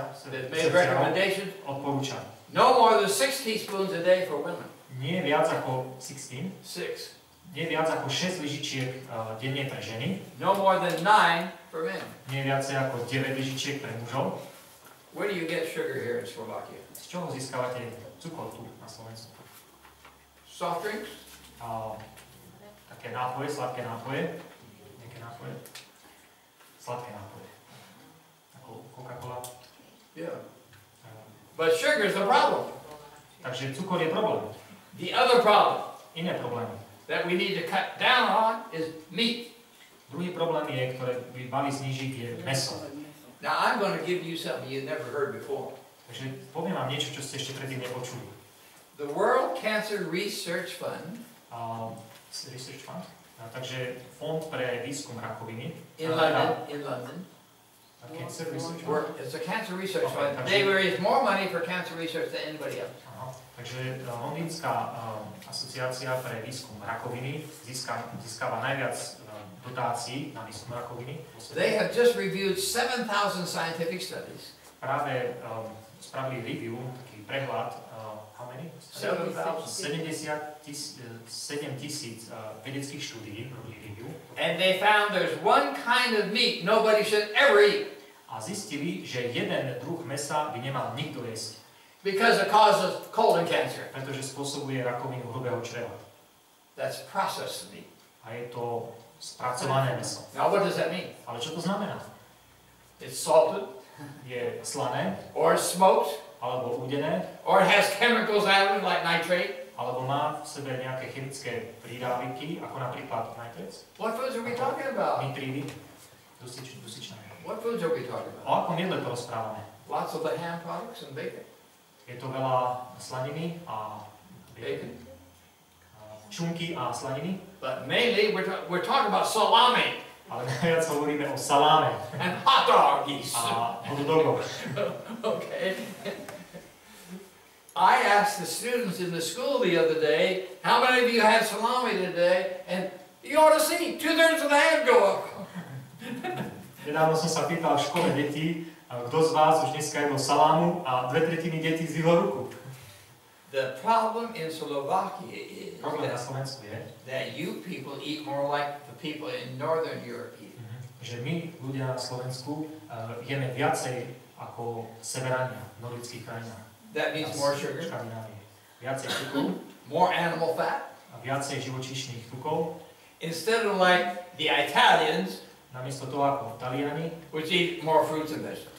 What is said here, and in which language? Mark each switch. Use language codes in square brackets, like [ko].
[en] They've made recommendations. [sk] odporúča [en] No more than 6 teaspoons a day for women. [sk] nie viac ako 16, [en] 6. [sk] nie viac ako 6 lyžičiek denne pre ženy, [en] No more than 9 for men. [sk] nie viacej ako 9 lyžičiek pre mužov. [en] Where do you get sugar here in Slovakia? [sk] Z čoho získavate cukor tu na Slovensku? [en] Soft drinks? [sk] Také nápoje, sladké nápoje, nejaké nápoje, sladké nápoje, ako Coca-Cola. [en] Yeah. But sugar is the problem. [sk] Takže cukor je problém. [en] The other problem [sk] Iné problémy. [en] that we need to cut down on is meat. [sk] Druhý problém je, ktoré by mali znížiť, je mäso. [en] Now I'm going to give you something you've never heard before. [sk] Takže poviem vám niečo, čo ste ešte predtým nepočuli. [en] The World Cancer Research Fund Research Fund. [sk] Takže Fond pre výskum rakoviny. [en] in London. Cancer Research Fund. It's a cancer research fund. They raise more money for cancer research than anybody else. Aha. [sk] Takže Londýnska asociácia pre výskum rakoviny získava najviac dotácií na výskum rakoviny. [en] They have just reviewed 7,000 scientific studies. [sk] Práve spravili review, taký prehľad, [en] how many? [sk] 7,000 vedeckých štúdií, review. [en] And they found there's one kind of meat nobody should ever eat. [sk] A zistili, že jeden druh mäsa by nemal nikto jesť. [en] Because it causes colon cancer. [sk] Pretože spôsobuje rakovinu hrubého čreva. [en] That's processed meat. [sk] A je to spracované mäso. [en] Now what does that mean? [sk] Ale čo to znamená? [en] It's salted, [sk] Je slané, [en] or it's smoked, [sk] alebo údené, [en] or it has chemicals added like nitrate. [sk] alebo má v sebe nejaké chemické prídáviky, ako napríklad nitrates, [en] What foods are we talking about? [sk] nitrídy, dusičné. [en] What foods are we talking [sk] O [en] about? [sk] akom jedle porozprávame? [en] Lots of the ham products and bacon. [sk] Je to veľa slaniny a [en] Bacon. [sk] Šunky a slaniny, [en] But mainly we're talking about salami. [sk] Ale najviac hovoríme o saláme. [en] And hot doggies. [sk] A hot dogoch. [en] Okay. I asked the students in the school the other day, how many of you had salami today? And you ought to see, 2/3 of the hand go up. [sk] Nedávno som sa pýtal v škole detí, kto z vás už dneska jedol salámu a 2/3 detí zdvihlo ruku. [en] The problem in Slovakia is [sk] Problém na Slovensku je, [en] that you people eat more like the people in Northern Europe eat. [sk] Že my, ľudia na Slovensku, jeme viacej ako severania v nordických krajinách. [en] That means more sugar, [sk] viacej cukru, [en] more animal fat, [sk] a viacej živočíšnych tukov. [en] instead of like the Italians, [sk] Namiesto toho ako Taliani, [en] which eat more fruits and vegetables.